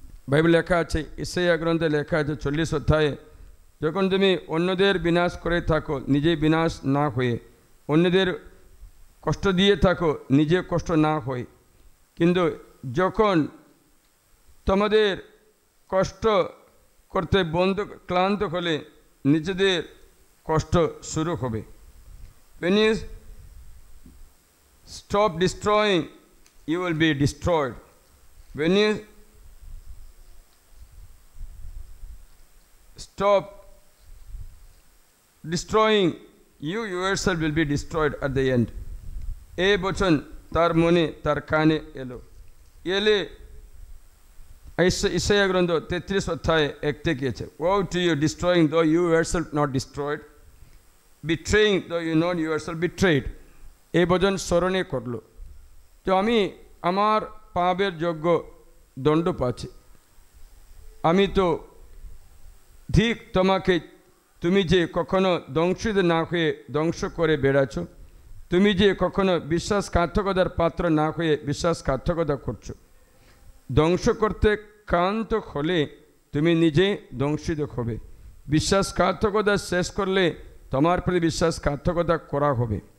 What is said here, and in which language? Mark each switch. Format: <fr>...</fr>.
<bn>Bible লেখা আছে, Isaiah গ্রন্থে লেখা আছে 40 অধ্যায়ে, যখন তুমি অন্যদের বিনাশ করে থাকো নিজে বিনাশ না হয়ে, অন্যদের কষ্ট দিয়ে থাকো নিজে কষ্ট না হয়ে, কিন্তু যখন তোমাদের কষ্ট করতে ক্লান্ত হলে নিজেদের কষ্ট শুরু হবে।</bn> <en>When you stop destroying, you will be destroyed. When you stop destroying, you yourself will be destroyed at the end.</en> <bn>এই বচন তার মনে তার কানে এলে ইসাইয়া গ্রন্থ 33 অধ্যায়ে 1 থেকে আছে,</bn> <en>woe to you destroying though you yourself not destroyed, betraying though you not yourself betrayed।</en> <bn>এই বচন স্মরণে করলো, তো আমি আমার পাপের যোগ্য দণ্ড পাচ্ছি। আমি তো ঠিক তোমাকে, তুমি যে কখনো ধ্বংসিত না হয়ে ধ্বংস করে বেড়াচ্ছ, তুমি যে কখনো বিশ্বাসঘাতকতার পাত্র না হয়ে বিশ্বাসঘাতকতা করছো, ধ্বংস করতে ক্লান্ত হলে তুমি নিজে ধ্বংসিত হবে, বিশ্বাসঘাতকতা শেষ করলে তোমার প্রতি বিশ্বাসঘাতকতা করা হবে।</bn>